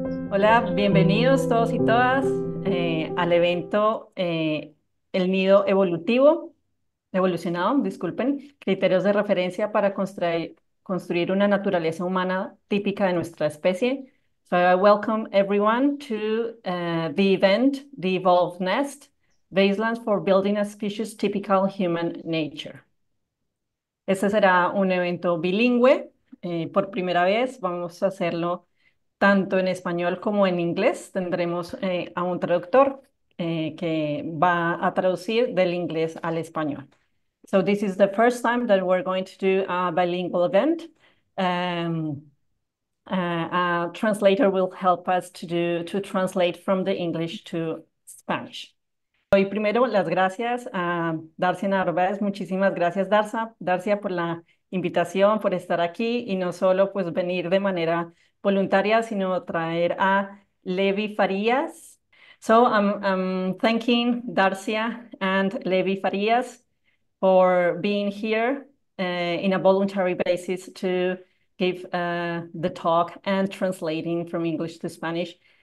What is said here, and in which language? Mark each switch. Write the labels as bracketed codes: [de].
[es] Hola, bienvenidos todos y todas al evento El Nido Evolucionado, disculpen, criterios de referencia para construir una naturaleza humana típica de nuestra especie. [en] So I welcome everyone to the event, The Evolved Nest, Baselines for Building a Species Typical Human Nature. [es] Este será un evento bilingüe. Por primera vez vamos a hacerlo tanto en español como en inglés. Tendremos a un traductor que va a traducir del inglés al español. [en] So this is the first time that we're going to do a bilingual event. Um, a translator will help us to translate from the English to Spanish. [es] Doy primero las gracias a Darcia Narváez. Muchísimas gracias, Darcia, por la invitación, por estar aquí y no solo pues venir de manera voluntaria, sino traer a Levi Farías. [en] So I'm thanking Darcia and Levi Farías for being here in a voluntary basis to give the talk and translating from English to Spanish.